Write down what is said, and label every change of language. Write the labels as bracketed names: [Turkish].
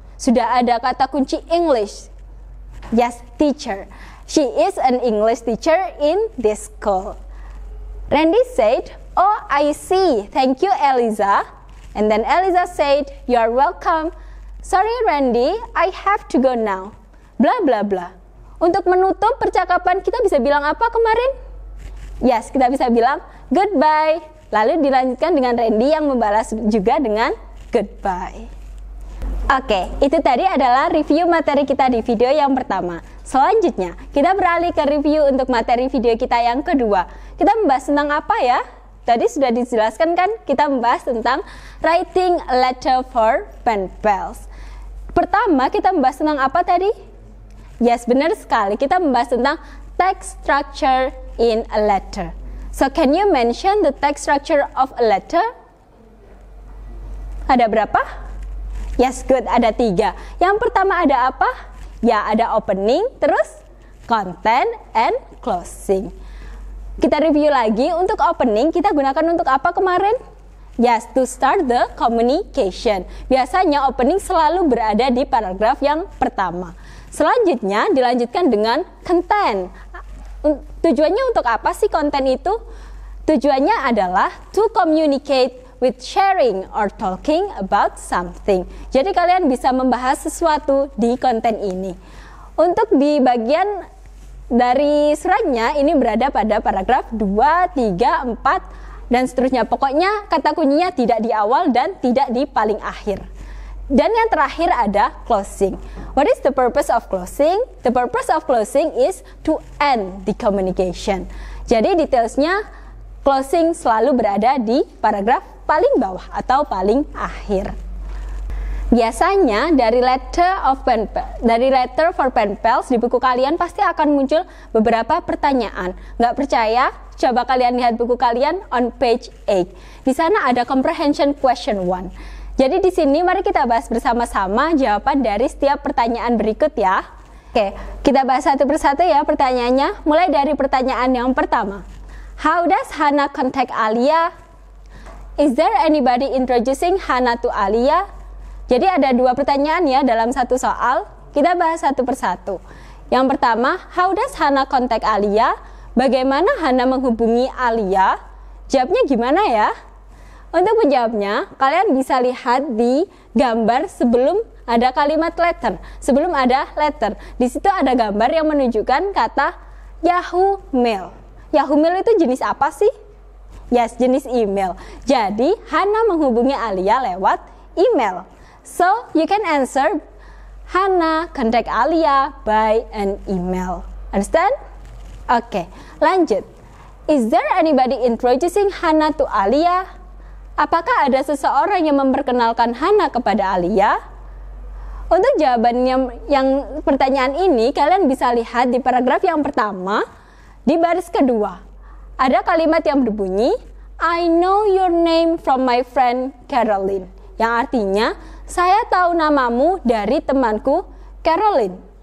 [Indonesian] Sudah ada kata kunci English. [English] Yes, teacher. She is an English teacher in this school. Randy said, oh, I see. Thank you, Eliza. And then Eliza said, you're welcome. Sorry, Randy, I have to go now. Bla bla bla. [Indonesian] Untuk menutup percakapan kita bisa bilang apa kemarin? Yes, kita bisa bilang goodbye. Lalu dilanjutkan dengan Randy yang membalas juga dengan goodbye. Oke, itu tadi adalah review materi kita di video yang pertama. Selanjutnya, kita beralih ke review untuk materi video kita yang kedua. Kita membahas tentang apa ya? Tadi sudah dijelaskan kan, kita membahas tentang [English] writing a letter for pen pals. [Indonesian] Pertama, kita membahas tentang apa tadi? Yes, benar sekali. Kita membahas tentang [English] text structure in a letter. So, can you mention the text structure of a letter? [Indonesian] Ada berapa? [English] Yes, good. [Indonesian] Ada 3. Yang pertama ada apa? Ya, ada opening, terus content, and closing. Kita review lagi. Untuk opening, kita gunakan untuk apa kemarin? [English] Yes, to start the communication. [Indonesian] Biasanya opening selalu berada di paragraf yang pertama. Selanjutnya, dilanjutkan dengan content. Tujuannya untuk apa sih konten itu? Tujuannya adalah [English] to communicate with sharing or talking about something. [Indonesian] Jadi kalian bisa membahas sesuatu di konten ini. Untuk di bagian dari suratnya ini berada pada paragraf 2, 3, 4 dan seterusnya. Pokoknya kata kuncinya tidak di awal dan tidak di paling akhir. Dan yang terakhir ada closing. [English] What is the purpose of closing? The purpose of closing is to end the communication. [Indonesian] Jadi detailsnya closing selalu berada di paragraf paling bawah atau paling akhir. Biasanya dari letter for pen pals di buku kalian pasti akan muncul beberapa pertanyaan. Nggak percaya? Coba kalian lihat buku kalian [English] on page 8. [Indonesian] Di sana ada comprehension question 1. Jadi di sini mari kita bahas bersama-sama jawaban dari setiap pertanyaan berikut ya. Oke, kita bahas satu persatu ya pertanyaannya. Mulai dari pertanyaan yang pertama. [English] How does Hannah contact Alia? Is there anybody introducing Hannah to Alia? [Indonesian] Jadi ada 2 pertanyaan ya dalam satu soal. Kita bahas satu persatu. Yang pertama, [English] how does Hannah contact Alia? [Indonesian] Bagaimana Hannah menghubungi Alia? Jawabnya gimana ya? Untuk menjawabnya, kalian bisa lihat di gambar sebelum ada kalimat letter. Sebelum ada letter, di situ ada gambar yang menunjukkan kata Yahoo Mail. Yahoo Mail itu jenis apa sih? Yes, jenis email. Jadi, Hannah menghubungi Alia lewat email. [English] So, you can answer Hannah contact Alia by an email. Understand? [Indonesian] Oke, lanjut. [English] Is there anybody introducing Hannah to Alia? [Indonesian] Apakah ada seseorang yang memperkenalkan Hannah kepada Alia? Untuk jawabannya yang pertanyaan ini, kalian bisa lihat di paragraf yang pertama, di baris kedua. Ada kalimat yang berbunyi, [English] I know your name from my friend Caroline. [Indonesian] Yang artinya, saya tahu namamu dari temanku Caroline.